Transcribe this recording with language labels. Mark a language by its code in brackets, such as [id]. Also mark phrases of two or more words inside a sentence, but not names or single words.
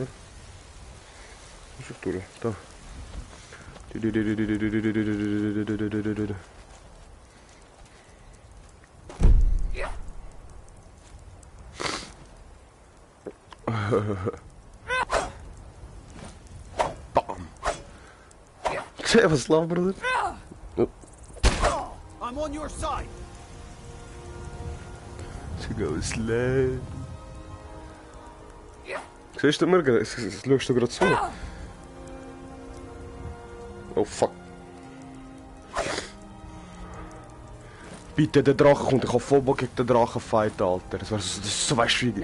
[de] Ist doch durch, da. Bam. [nl] Zeg, was slaap, broeder? [en] I'm on your side. [nl] Ze gaan slaan. [de] Siehst du mir? Schaust du gerade zu? Oh fuck. Bitte, der Drache kommt. Ich habe voll Bock gegen den Drachen fighten, Alter. Das ist so, weißt du, wie...